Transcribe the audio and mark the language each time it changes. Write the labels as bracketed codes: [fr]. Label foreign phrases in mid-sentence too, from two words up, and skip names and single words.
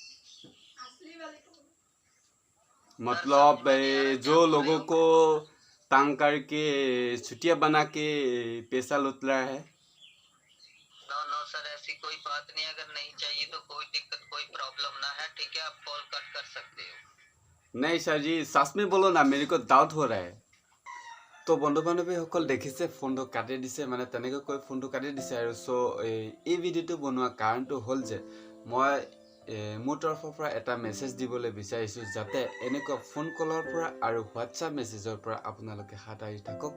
[hi] मतलब जो लोगों को तंग करके छुट्टियां बना के पैसा लूट रहा है। [en] no sir, [hi] ऐसी कोई बात नहीं। अगर नहीं चाहिए तो कोई दिक्कत, कोई प्रॉब्लम ना है, ठीक है, आप [en] call cut [hi] कर सकते हो। नहीं सर जी, सच में बोलो ना, मेरे को डाउट हो रहा है। [as] তো বন্ধু বান্ধৱীসকল দেখিছে ফোনটো কাটি দিছে, মানে তেনেকৈ কৈ ফোনটো কাটি দিছে আৰু। চ' এই ভিডিঅ'টো বনোৱা কাৰণটো হ'ল যে মই মোৰ তৰফৰ পৰা এটা মেছেজ দিবলৈ বিচাৰিছোঁ, যাতে এনেকুৱা [en] phone callৰ [as] পৰা আৰু হোৱাটছআপ মেছেজৰ পৰা আপোনালোকে হাত সাৰি থাকক।